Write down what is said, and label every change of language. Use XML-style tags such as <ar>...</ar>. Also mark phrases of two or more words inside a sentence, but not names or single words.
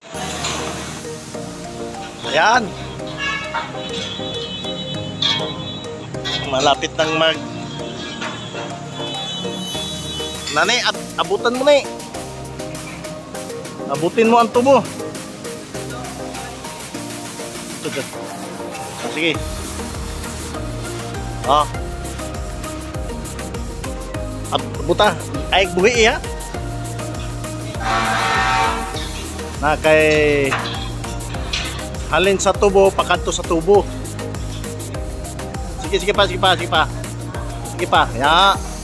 <tl>Ayan, malapit nang Nani, abutan mo na eh. Abutin mo ang tubo. Sige.</tl> <hil>Abuta. Ay, buhi iya. Na kay halin sa tubo, pakanto sa tubo. Sige pa. Sige pa. Ya.</hil>